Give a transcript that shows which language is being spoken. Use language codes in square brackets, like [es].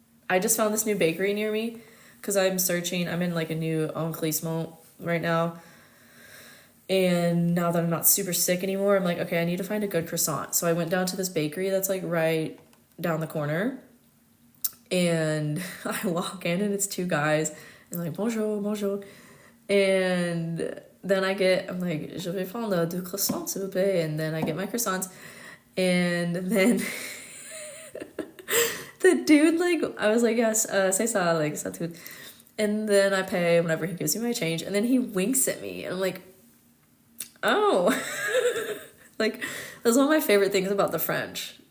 [en] I just found this new bakery near me because I'm in like a new enclissement right now. And now that I'm not super sick anymore, I'm like, okay, I need to find a good croissant. So I went down to this bakery that's like right down the corner. And I walk in and it's two guys. And like, [fr] bonjour, bonjour. [en] And then I'm like, [fr] je vais prendre deux croissants, s'il vous plaît. [en] And then I get my croissants. And then the dude, like, I was like, yes, [fr] c'est ça, [en] like, [fr] ça tout. [en] And then I pay whenever he gives me my change. And then he winks at me. And I'm like, oh. Like, that's one of my favorite things about the French.